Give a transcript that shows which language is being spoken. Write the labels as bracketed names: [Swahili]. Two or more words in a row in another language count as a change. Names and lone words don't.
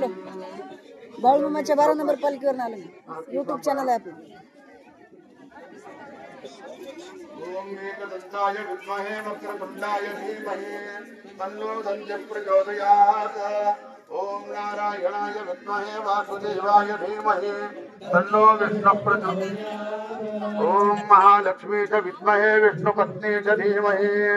[Marathi] बाळूमामाच्या 12 नंबर पालखीवरून आलो. YouTube चॅनल आहे आपलं. [Sanskrit] ओम एकदंताय विद्महे वक्रतुंडाय धीमहि तन्नो दन्त्यः प्रचोदयात् ओम नारायणाय विद्महे वासुदेवाय धीमहि तन्नो विष्णुः प्रचोदयात् ओम महालक्ष्मी च विद्महे विष्णुपत्नी च धीमहि